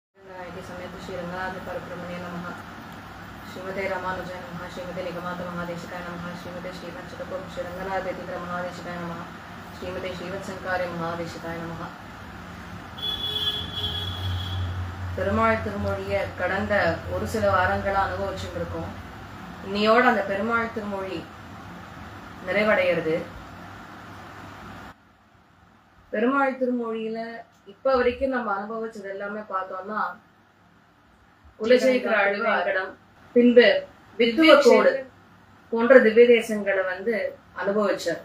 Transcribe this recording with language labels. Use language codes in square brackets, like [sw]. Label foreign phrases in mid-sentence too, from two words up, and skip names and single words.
[sa] नायकी समेत श्री रंगनाथ परब्रह्मणे नमः। श्रीमते रामानुजाय नमः। श्रीमते निगमान्त महादेशिकाय नमः। श्रीमते श्रीवत्सकपुर श्री रंगनाथ यतीन्द्र महादेशिकाय नमः। श्रीमते श्रीवत्संकार्य महादेशिकाय नमः। [ta] பெருமாள் திருமொழியை கடந்த ஒரு சில வாரங்களா அனுபவிச்சுட்டு இருக்கோம். இன்னையோட அந்த பெருமாள் திருமொழி நிறைவடைகிறது. பெருமாள் திருமொழியில இப்ப வரைக்கும் நம்ம அனுபவிச்சது எல்லாமே பார்த்தோம்னா குலசேகர ஆழ்வாரிடம் பின்பு வித்துவக்கோடு போன்ற திவ்ய தேசங்களை அனுபவிச்சார்.